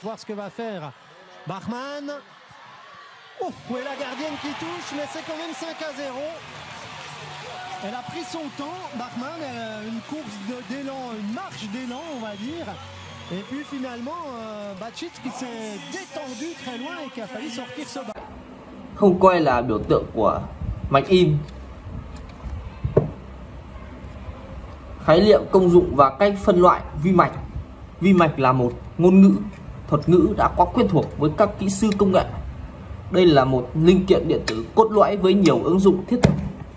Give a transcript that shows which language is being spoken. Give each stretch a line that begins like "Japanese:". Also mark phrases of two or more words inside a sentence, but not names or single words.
French: Attention, ça va voir ce que va faire Bachmann. Ouf, et la gardienne qui touche, mais c'est quand même 5-0. Elle a pris son temps, Bachmann, une course d'élan, une marche d'élan, on va dire. Et puis finalement, Bacic qui s'est détendu très loin et qui a failli sortir ce bas.
Vietnamese: Không coi là biểu tượng của mạch im. Khái niệm, công dụng và cách phân loại vi mạch. Vi mạch là một ngôn ngữ, thuật ngữ đã quá quen thuộc với các kỹ sư công nghệ. Đây là một linh kiện điện tử cốt lõi với nhiều ứng dụng thiết thực